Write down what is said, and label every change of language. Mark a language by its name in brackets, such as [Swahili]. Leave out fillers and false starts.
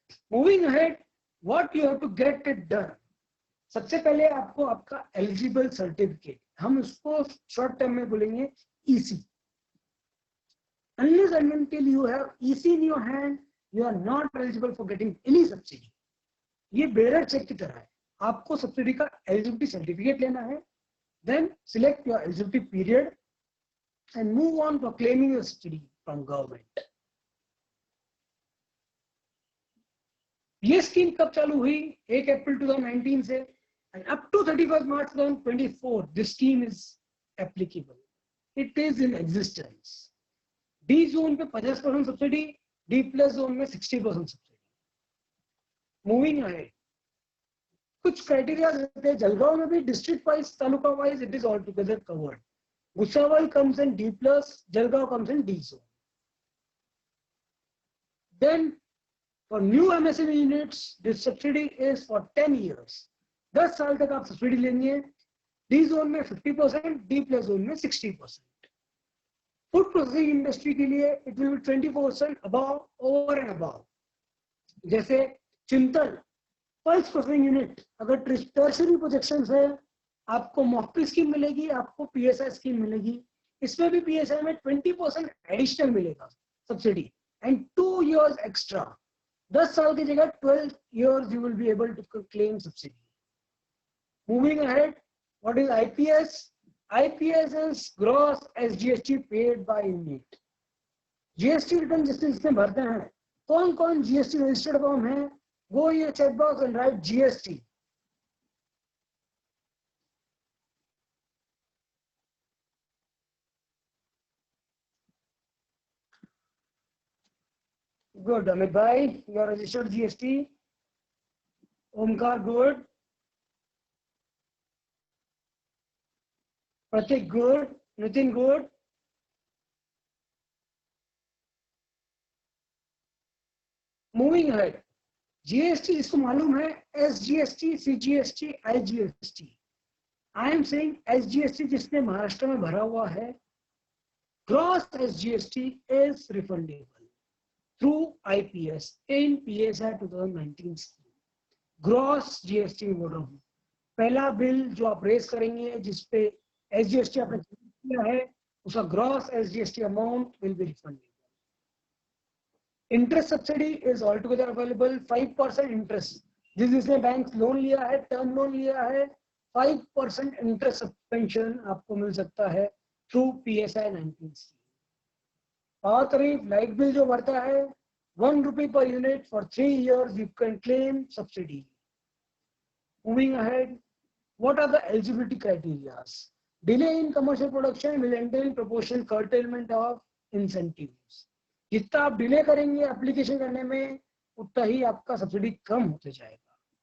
[English] Moving ahead, what you have to get it done. [Hindi] सबसे पहले आपको आपका एलिजिबल सर्टिफिकेट, हम उसको शॉर्ट टर्म में बोलेंगे EC. [English] Unless and until you have EC in your hand, you are not eligible for getting any subsidy. [Hindi] ये bearer check की तरह है. आपको सब्सिडी का एलिजिबिलिटी सर्टिफिकेट लेना है, [English] then select your eligibility period and move on for claiming your subsidy from government. [Hindi] ये scheme कब चालू हुई? 1 अप्रैल 2019 से, [English] and up to 31st March 2024 this scheme is applicable. It is in existence. D zone पे 50% सब्सिडी, D plus zone में 60% सब्सिडी. Moving ahead, [Hindi] कुछ criteria रहते हैं. जलगांव में भी [English] District wise, taluka wise it is all together covered. Bhusawal comes in D plus, Jalgaon comes in D zone. Then for new MSME units, this subsidy is for 10 years. [Hindi] 10 साल तक आप subsidy लेंगे. [English] D zone में 50%, D plus zone में 60%. Food processing industry के लिए it will be 20% above, over and above. [Hindi] जैसे Chintal pulse processing unit, अगर टर्शरी प्रोजेक्शंस है, आपको मॉकपी स्कीम मिलेगी, आपको PSI स्कीम मिलेगी. इसमें भी PSI में 20% एडिशनल मिलेगा सब्सिडी [English] And 2 years extra. [Hindi] 10 साल की जगह [English] 12 years you will be able to claim subsidy. Moving ahead, what is IPS? IPS is gross SGST paid by unit. GST return [Hindi] जिसने भरते हैं, कौन कौन [English] GST registered form है, go your check box and write GST. Good, Amit bhai, you are registered GST. Omkar, good. Pratik, good. Nitin, good. Moving ahead, GST [Hindi] जिसको मालूम है, [English] SGST, CGST, IGST. I am saying SGST [Hindi] जिसने महाराष्ट्र में भरा हुआ है, [English] gross SGST is refundable through IPS in PSI 2019 scheme. [Hindi] Gross GST बोल रहा हूँ. पहला बिल जो आप रेस करेंगे जिसपे SGST आपने किया है, उसका gross SGST amount [English] will be refundable. Interest subsidy is altogether available. 5% interest. [Hindi] जिसने बैंक लोन लिया है, टर्म लोन लिया है, 5% इंटरेस्ट सस्पेंशन आपको मिल सकता है थ्रू PSI 19 स्कीम. [English] power tariff, [Hindi] लाइट बिल जो बढ़ता है, [English] 1 rupee per unit for 3 years you can claim subsidy. Moving ahead, what are the eligibility criteria? Delay in commercial production will entail proportional curtailment of incentives. [Hindi] जितना आप delay करेंगे application करने में, उतना ही आपका सब्सिडी कम होते जाएगा.